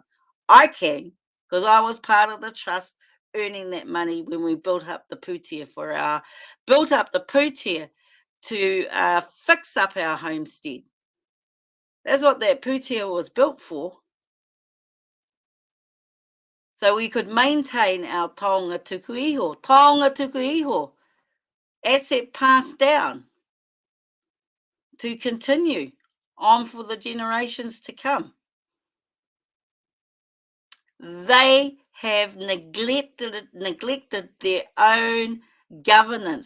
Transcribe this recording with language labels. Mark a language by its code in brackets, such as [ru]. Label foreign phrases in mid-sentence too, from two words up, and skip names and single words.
[en] I can, because I was part of the trust earning that money when we built up the putia to fix up our homestead. That's what that putia was built for. So we could maintain our [mi] taonga tuku iho. Taonga tuku iho. [en] Asset passed down to continue on for the generations to come. They have neglected their own governance.